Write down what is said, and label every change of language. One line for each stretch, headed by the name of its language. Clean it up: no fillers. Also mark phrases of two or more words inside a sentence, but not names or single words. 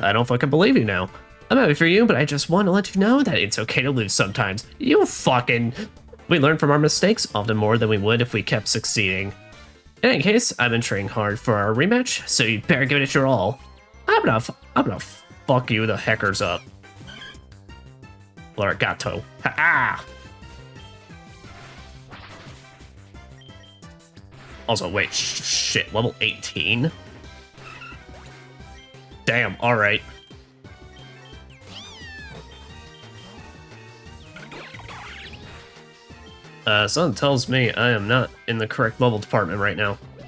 English: I don't fucking believe you now. I'm happy for you, but I just want to let you know that it's okay to lose sometimes. You fucking... We learn from our mistakes often more than we would if we kept succeeding. In any case, I've been training hard for our rematch, so you better give it your all. I'm gonna fuck you the heckers up. Larigato. Ha-ha! Also, wait, shit, level 18? Damn, alright. Something tells me I am not in the correct level department right now.